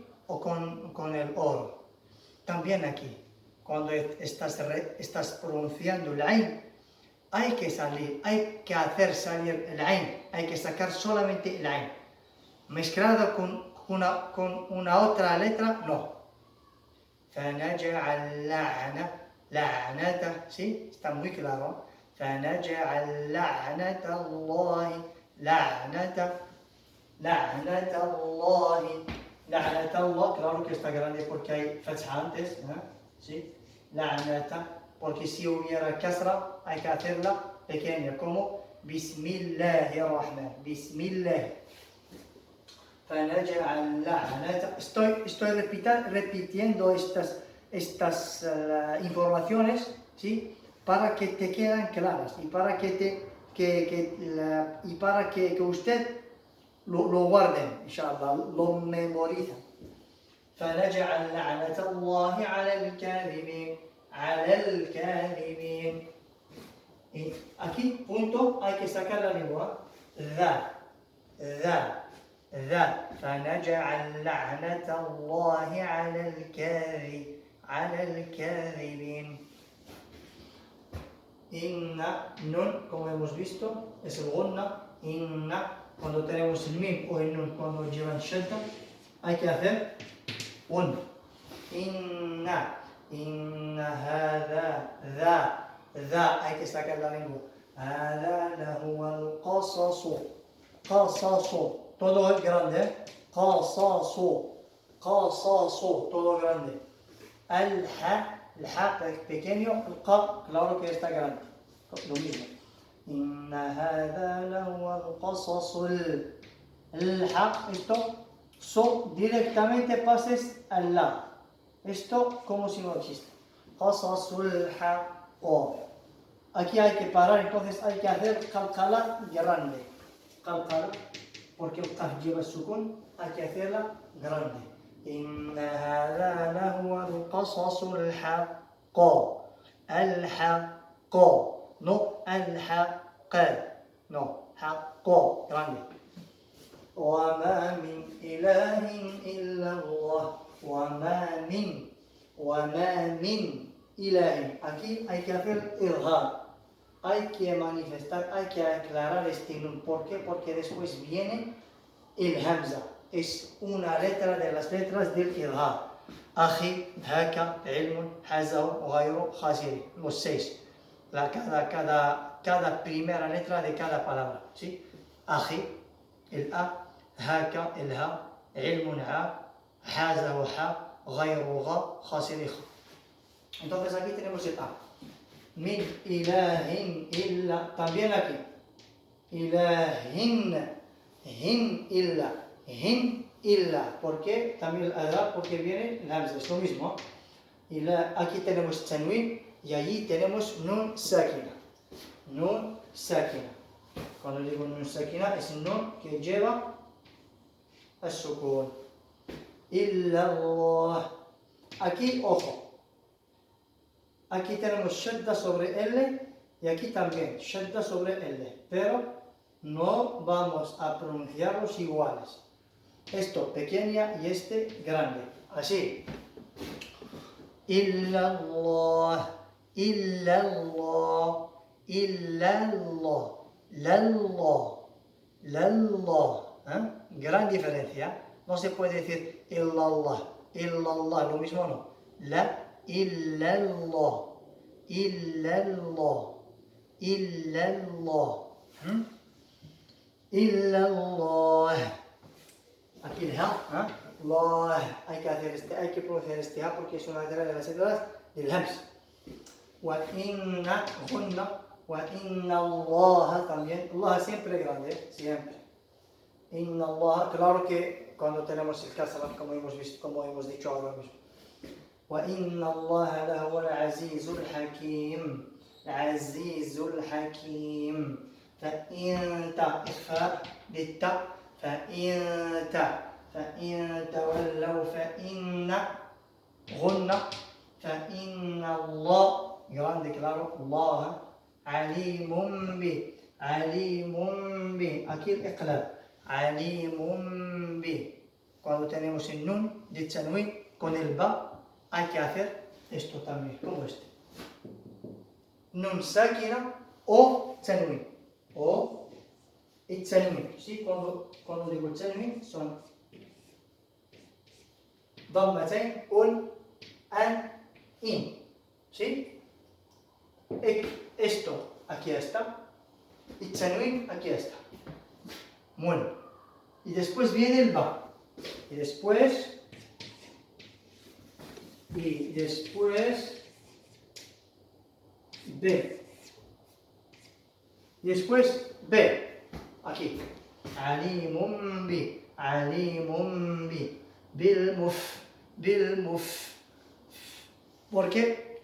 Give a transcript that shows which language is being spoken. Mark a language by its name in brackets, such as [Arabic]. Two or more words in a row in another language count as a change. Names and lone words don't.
[Spanish] O con el oro. También aquí, cuando estás pronunciando el ain, hay que hacer salir el ain, hay que sacar solamente el ain. Mezclado con una otra letra, no. [Arabic] فنجعل لعنة, [Spanish] ¿sí? Está muy claro. [Arabic] فنجعل لعنة الله لعنة الله [Spanish] claro que está grande porque hay fatha antes, ¿sí? لعنة, porque si hubiera kasra hay que hacerla pequeña, como Bismillahirrahman, Bismillah. [Arabic] فنجعل لعنة. [Spanish] Estoy repitiendo estas informaciones, ¿sí? Para que te queden claras y para que usted lo guarden, inshallah, lo memoriza. [Arabic] فنجعل لعنة الله على الكاذبين. [Spanish] Y aquí, punto, hay que sacar la lengua. [Arabic] ذا فنجعل لعنة الله على الكاذبين. Inna, [Spanish] nun, como hemos visto, es el gunna. Inna, cuando tenemos el mim o el nun, cuando llevan shadda, hay que hacer un. [Arabic] إن هذا, [Spanish] hay que sacar la lengua. [Arabic] هذا لهو القصص. [Spanish] Todo grande. Qasasu, todo grande. El ha pequeño, el qa, claro que está grande. Lo mismo. [Arabic] Inna hada lahu al-qasasu. [Spanish] El ha, esto, directamente pases al la. Esto como si no existe. [Arabic] قصصل ها. [Spanish] Aquí hay que parar, entonces hay que hacer qalqala grande. Qalqala, porque el qaf lleva sukun, hay que hacerla grande. [Arabic] إن هذا لهو القصص الحق. الحق. No الحق. [Spanish] No, haqq, grande. [Arabic] وما من إله إلا الله. وما من إله. [Spanish] Aquí hay que hacer irhar. Hay que manifestar, hay que aclarar este nun. ¿Por qué? Porque después viene el hamza. Es una letra de las letras del irhar. [Arabic] أخي هاك علم حازه غير, khasiri. [Spanish] Los 6. Cada primera letra de cada palabra. ¿Sí? Akhi, el a. [Arabic] هاك الها علم ع حازه ح غير غ خاسر خ. [Spanish] Entonces aquí tenemos el a. [Arabic] من إله إلا. [Spanish] También aquí. [Arabic] إله هن إلا. [Spanish] ¿Por qué? También el adra, porque viene el hamza. Es lo mismo. Aquí tenemos tanwin y allí tenemos nun sakina. Nun sakina. Cuando digo nun sakina es nun que lleva [Arabic] السكون إلا الله. [Spanish] Aquí, ojo. Aquí tenemos shadda sobre L y aquí también shadda sobre L. Pero no vamos a pronunciarlos iguales. Esto pequeña y este grande. Así. [Arabic] إلا الله. إلا الله. إلا الله. لله. [Spanish] Gran diferencia. No se puede decir illallah, lo mismo no. [Arabic] لا إلا الله إلا الله. [Spanish] Aquí el ha, hay que pronunciar este ha porque es una de las letras del hams. [Arabic] وإن غنة, وإن الله [Spanish] también, Allah siempre grande, siempre. [Arabic] إن الله, [Spanish] claro que cuando tenemos el kasra, como hemos visto, como hemos dicho ahora mismo. [Arabic] وإن الله لهو العزيز الحكيم العزيز الحكيم فإن إخفاء بالتاء فإن تولوا فإن غنة فإن الله [Spanish] grande claro [Arabic] الله عليم [Spanish] به aquí el [Arabic] إقلاب عليم به [Spanish] cuando tenemos el nun de tanwin con el ba hay que hacer esto también como este nun sakina o tanwin o التنوين ¿sí? cuando digo التنوين son ضمتين an in ¿sí? Esto aquí está التنوين aquí está bueno y después viene el ba y después B y después B aquí [Arabic] عليم بي بالمف [Spanish] ¿por qué?